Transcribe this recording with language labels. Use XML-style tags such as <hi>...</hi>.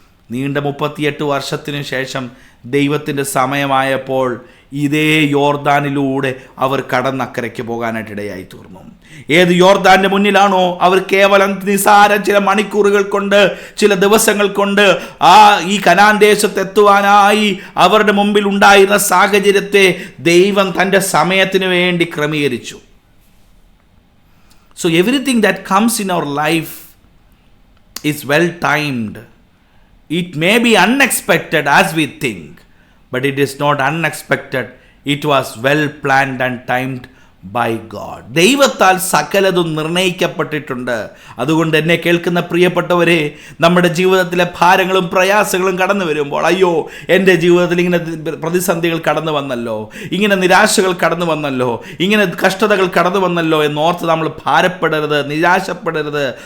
<ml>നീണ്ട 38 വർഷത്തിനു ശേഷം ദൈവത്തിൻ്റെ സമയമായപ്പോൾ ഇതേ യോർദാനിലൂടെ അവർ കടന്നക്കരയ്ക്ക് പോകാനായിട്ട് ഇടയായി തീർന്നു. ഏത് യോർദാന്റെ മുന്നിലാണോ അവർ കേവലം നിസാരം ചില മണിക്കൂറുകൾ കൊണ്ട്, ചില ദിവസങ്ങൾ കൊണ്ട് ഈ കനാൻ ദേശത്തെത്തുവാനായി അവരുടെ മുമ്പിൽ ഉണ്ടായിരുന്ന സാഹചര്യത്തെ ദൈവം തൻ്റെ സമയത്തിന് വേണ്ടി ക്രമീകരിച്ചു.</ml> <en>So everything that comes in our life is well timed. It may be unexpected as we think, but it is not unexpected. It was well planned and timed by God.</en> <ml>ദൈവത്താൽ സകലതും നിർണയിക്കപ്പെട്ടിട്ടുണ്ട്. അതുകൊണ്ട് എന്നെ കേൾക്കുന്ന പ്രിയപ്പെട്ടവരെ, നമ്മുടെ ജീവിതത്തിലെ ഭാരങ്ങളും പ്രയാസങ്ങളും കടന്നു വരുമ്പോൾ, അയ്യോ എൻ്റെ ജീവിതത്തിൽ ഇങ്ങനെ പ്രതിസന്ധികൾ കടന്നു വന്നല്ലോ, ഇങ്ങനെ നിരാശകൾ കടന്നു വന്നല്ലോ, ഇങ്ങനെ കഷ്ടതകൾ കടന്നു വന്നല്ലോ എന്നോർത്ത് നമ്മൾ ഭാരപ്പെടരുത്, നിരാശപ്പെടരുത്.</ml>